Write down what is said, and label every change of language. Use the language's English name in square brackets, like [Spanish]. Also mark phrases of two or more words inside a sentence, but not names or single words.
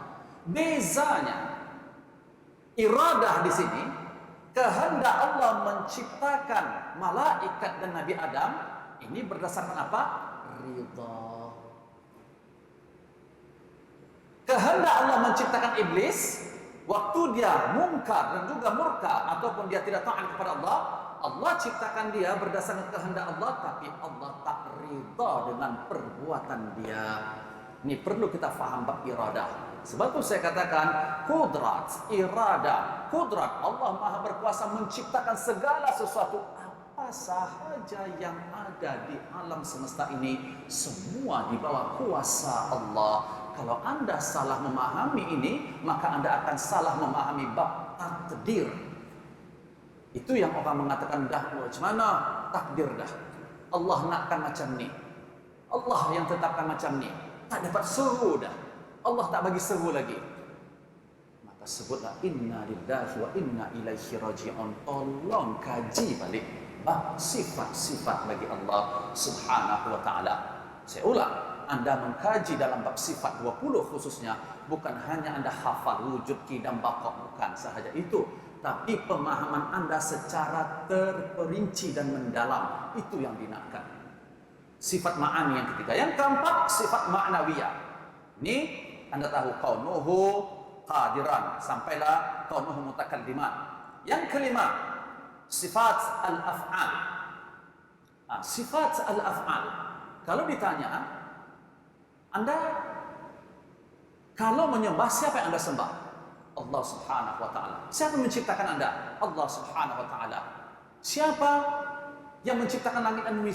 [Malay] Bezanya, iradah di sini, kehendak Allah menciptakan malaikat dan Nabi Adam, ini berdasarkan apa? Ridha. Kehendak Allah menciptakan iblis, waktu dia mungkar dan juga murka ataupun dia tidak taat kepada Allah, Allah ciptakan dia berdasarkan kehendak Allah, tapi Allah tak ridha dengan perbuatan dia. Ini perlu kita faham bab iradah. Sebab itu saya katakan kudrat, iradah, kudrat. Allah Maha berkuasa menciptakan segala sesuatu. Apa sahaja yang ada di alam semesta ini, semua di bawah kuasa Allah. Kalau Anda salah memahami ini, maka Anda akan salah memahami bab takdir. Itu yang orang mengatakan dah macam mana takdir dah. Allah nakkan macam ni, Allah yang tetapkan macam ni. Tak dapat seru dah, Allah tak bagi seru lagi. Maka sebutlah [Arabic] إنا لله وإنا إليه راجعون. [Malay] Tolong kaji balik bab sifat-sifat bagi Allah [Arabic] سبحانه وتعالى. [Malay] Saya ulang, Anda mengkaji dalam bab sifat 20 khususnya, bukan hanya Anda hafal wujud, qidam, baqa, bukan sahaja itu, tapi pemahaman Anda secara terperinci dan mendalam, itu yang dinakkan. Sifat ma'ani yang ketiga. Yang keempat, sifat ma'nawiyah. Ini Anda tahu [Arabic] كونه قادرا, [Malay] sampailah [Arabic] كونه متكلما. [Malay] Yang kelima, sifat al-af'al. Sifat al-af'al. Kalau ditanya, Anda kalau menyembah, siapa yang Anda sembah? Allah [Arabic] سبحانه وتعالى. [Malay] Siapa yang menciptakan Anda? Allah [Arabic] سبحانه وتعالى. [Malay] Siapa yang menciptakan langit dan bumi?